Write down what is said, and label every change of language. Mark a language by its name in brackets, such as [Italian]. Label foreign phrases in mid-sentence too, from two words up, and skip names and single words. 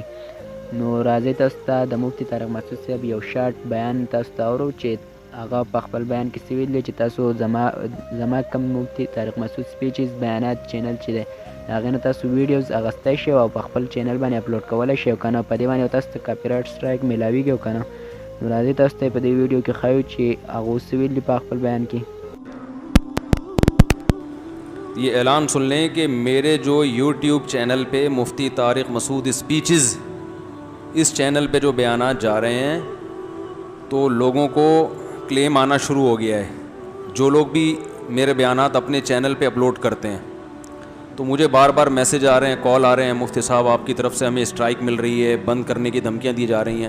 [Pashto] نو راځئ تاسو ته د مفتي طارق مسعود صاحب یو شارټ بیان تاسو ته اورو چې هغه په خپل بیان کې څه ویلي چې تاسو زما کوم مفتي طارق مسعود سپیچز بیانات چینل چې دی هغې نه تاسو ویډیوز اخیستی شئ او په خپل چینل باندې اپلوډ کولی شئ او که نه په دې باندې تاسو ته [English] copyright strike [Pashto] میلاویږي او که نه. نو راځئ تاسو ته په دې ویډیو کې ښیو چې هغه څه ویلي په خپل بیان کې. [Urdu] یہ اعلان سن لیں کہ میرے جو یوٹیوب چینل پہ مفتی طارق مسعود اسپیچز اس چینل پہ جو بیانات جا رہے ہیں تو لوگوں کو کلیم آنا شروع ہو گیا ہے. جو لوگ بھی میرے بیانات اپنے چینل پہ اپلوڈ کرتے ہیں تو مجھے بار بار میسج آ رہے ہیں، کال آ رہے ہیں، مفتی صاحب آپ کی طرف سے ہمیں اسٹرائک مل رہی ہے، بند کرنے کی دھمکیاں دی جا رہی ہیں.